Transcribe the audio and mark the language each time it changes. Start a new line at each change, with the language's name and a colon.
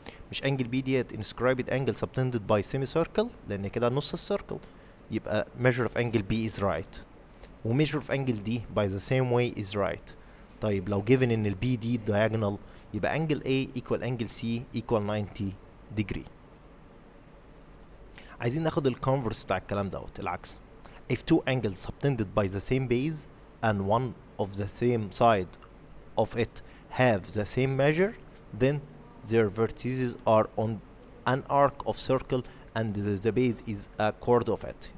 English: مش angle B ديت inscribed angle subtended by semicircle
Arabic: لان كده نص السيركل،
English: يبقى measure of angle B is right و measure of angle D by the same way is right. طيب لو given ان ال B دي diagonal يبقى angle A equal angle C equal 90 degree.
Arabic: عايزين ناخد الكونفرس بتاع الكلام دوت العكس.
English: If two angles subtended by the same base and one of the same side of it have the same measure then their vertices are on an arc of circle and the base is a chord of it.